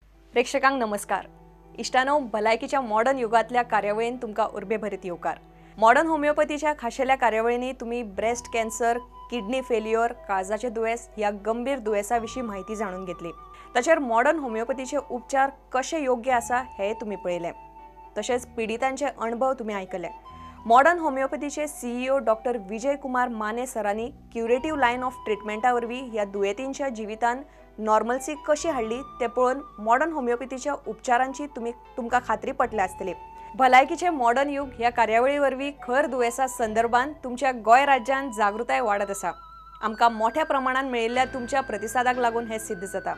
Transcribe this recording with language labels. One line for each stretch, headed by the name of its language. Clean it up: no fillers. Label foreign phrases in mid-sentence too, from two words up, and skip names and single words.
Konkani: प्रेक्षकांक नमस्कार. इष्टानो भलायकीच्या मॉडर्न युगातल्या कार्यावळीन तुमका उर्बेभरीत येवकार. मॉडर्न होमिओपॅथीच्या खाशेल्या कार्यावळींनी तुम्ही
English: breast cancer, kidney failure,
Konkani: काळजाचे दुयेस ह्या गंभीर दुयेसाविषयी माहिती जाणून घेतली. तसेच मॉडर्न होमिओपॅथीचे उपचार कसे योग्य आसा हे तुम्ही पळयले. तसेच पीडितांचे अनुभव तुम्ही ऐकले. मॉडर्न होमिओपॅथीचे सीईओ डॉक्टर विजय कुमार माने सरांनी
English: curative line of
Konkani: ट्रीटमेंटावरवी ह्या दुयेतींच्या जिवितान नॉर्मल्सी कशी हाडली ते पळोवन मॉडर्न होमिओपॅथीच्या उपचारांची तुमका खात्री पटली आसतली. भलायकीचे मॉडर्न युग ह्या कार्यावळी वरवीं खर दुयेसा संदर्भात तुमच्या गोय राज्यात जागृताय वाढत आसा. आमकां मोठ्या प्रमाणात मेळिल्ल्या तुमच्या प्रतिसादाक लागून हे सिद्ध जाता.